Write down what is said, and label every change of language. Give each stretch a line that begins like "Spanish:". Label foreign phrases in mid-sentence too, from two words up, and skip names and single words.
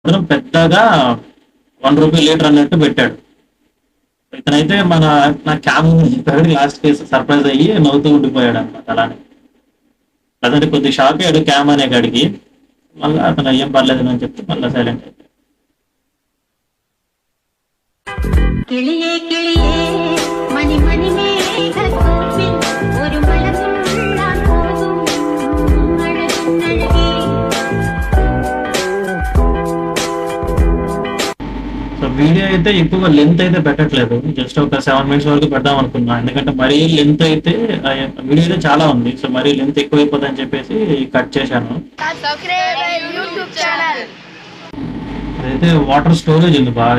Telugu: పెద్దగా ₹1 లీటర్ అన్నట్టు పెట్టాడు. ఇతనైతే నా క్యామ్ చెప్పాడు, లాస్ట్ కేసు సర్ప్రైజ్ అయ్యి నవ్వుతూ ఉండిపోయాడు అనమాట. అలానే అతనికి కొద్ది షాక్ అయ్యాడు క్యామ్ అనే కాడికి. మళ్ళీ అతను ఏం పర్లేదు అని చెప్తే మళ్ళీ సైలెంట్ అయిపోయాడు.
Malayalam: കിളിയേ കിളിയേ മണിമണി മേഘത്തോപ്പിൽ ഒരു മഴവില്ലാൻ പോകും അഴകേ.
Telugu: సో వీడియో అయితే ఎక్కువగా లెంత్ అయితే పెట్టట్లేదు, జస్ట్ ఒక 7 minutes వరకు పెడదాం అనుకున్నా. ఎందుకంటే మరీ లెంత్ అయితే వీడియో అయితే చాలా ఉంది, సో మరీ లెంత్ ఎక్కువ అయిపోతుంది అని చెప్పేసి కట్ చేశాను. అయితే
English: water storage
Telugu: ఉంది బాగా.